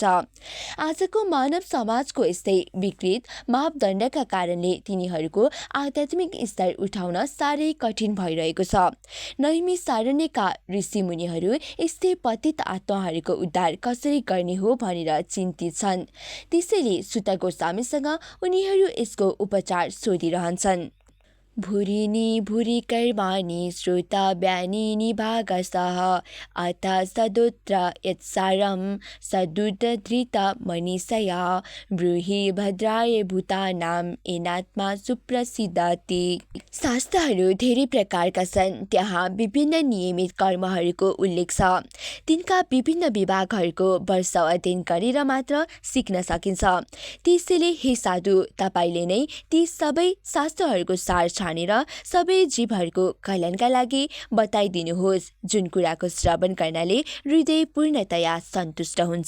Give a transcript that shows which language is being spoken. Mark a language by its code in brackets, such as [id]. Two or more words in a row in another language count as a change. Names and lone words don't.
[ne] आजको मानव समाजको यस्तै विकृत मापदण्डका कारणले तिनीहरूको आध्यात्मिक स्तर उठाउन साह्रै कठिन भइरहेको छ। नैमिषारण्यका ऋषिमुनिहरू यस्तै पतित आत्माहरूको उद्धार कसरी गर्ने हो भनेर चिन्तित छन्। त्यसैले सुत गोस्वामीसँग उनीहरू यसको उपचार सोधिरहन्छन्। [sa] भूरिनी भूरि कर्माणि श्रुता व्यानिनि भागसः अथ सदोत्र यत्सारं सदुद्धृत मनीषया ब्रूहि भद्राय भूतानां येनात्मा सुप्रसिद्धति। [ne] शास्त्रहरू धेरै प्रकारका छन्। त्यहाँ विभिन्न नियमित कर्महरूको उल्लेख छ। तिनका विभिन्न विभागहरूको वर्षौं अध्ययन गरेर मात्र सिक्न सकिन्छ। त्यसैले हे साधु, तपाईले नै ती सबै शास्त्रहरूको सार छानेर सबै जीवहरूको कल्याणका लागि बताइदिनुहोस्, जुन कुराको श्रवण गर्नाले हृदय पूर्णतया सन्तुष्ट हुन्छ।